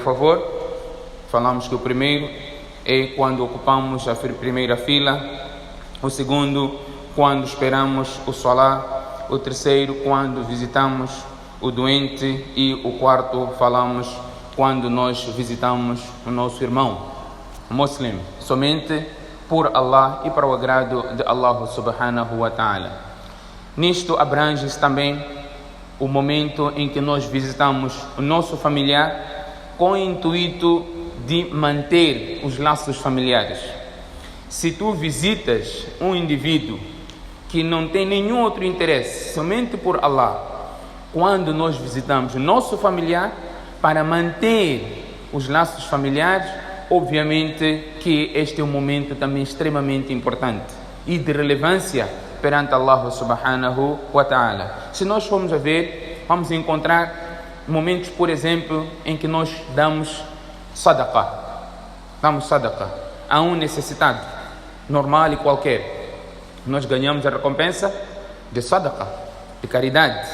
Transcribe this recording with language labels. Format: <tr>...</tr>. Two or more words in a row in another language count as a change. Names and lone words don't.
<pt>favor, falamos que o primeiro é quando ocupamos a primeira fila, o segundo quando esperamos o salah, o terceiro quando visitamos o doente e o quarto falamos quando nós visitamos o nosso irmão muslim, somente por Allah e para o agrado de Allah</pt> <ar>subhanahu wa ta'ala.</ar> <pt>Nisto abrange-se também o momento em que nós visitamos o nosso familiar com o intuito de manter os laços familiares. Se tu visitas um indivíduo que não tem nenhum outro interesse, somente por Allah, quando nós visitamos o nosso familiar para manter os laços familiares, obviamente que este é um momento também extremamente importante e de relevância perante Allah</pt> <ar>subhanahu wa ta'ala.</ar> <pt>Se nós formos a ver, vamos encontrar momentos, por exemplo, em que nós damos sadaqah a um necessitado, normal e qualquer. Nós ganhamos a recompensa de sadaqah, de caridade.</pt>